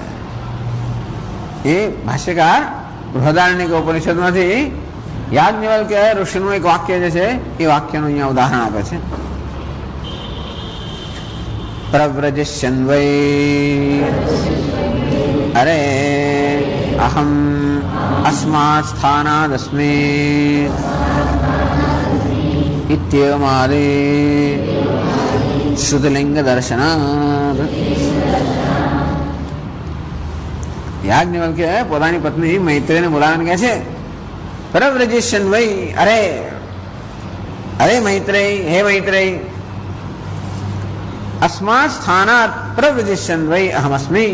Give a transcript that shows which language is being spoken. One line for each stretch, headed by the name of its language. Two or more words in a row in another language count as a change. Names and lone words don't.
Gujarati: એ ભાષ્યકાર બૃહદારણ્યક ઉપનિષદમાંથી યાજ્ઞવલ્ક્ય ઋષિનું એક વાક્ય જે છે એ વાક્યનું અહીંયા ઉદાહરણ આપે છે.
Sanskrit: પ્રવ્રજિષ્યન વૈ અરે અહમ अस्मात् स्थानादस्मि इत्येवमादि શ્રુતલિંગ દર્શનાદ.
Gujarati: યાજ્ઞવલ્ક્ય પોતાની પત્ની મૈત્રેયને બોલાવીને કહે છે,
Sanskrit: પરવ્રજેશન વૈ,
Gujarati: અરે અરે મૈત્રેય, હે મૈત્રેય,
Sanskrit: અસ્માત સ્થાનાત પ્રવ્રજેશન વૈ અહમસ્મી.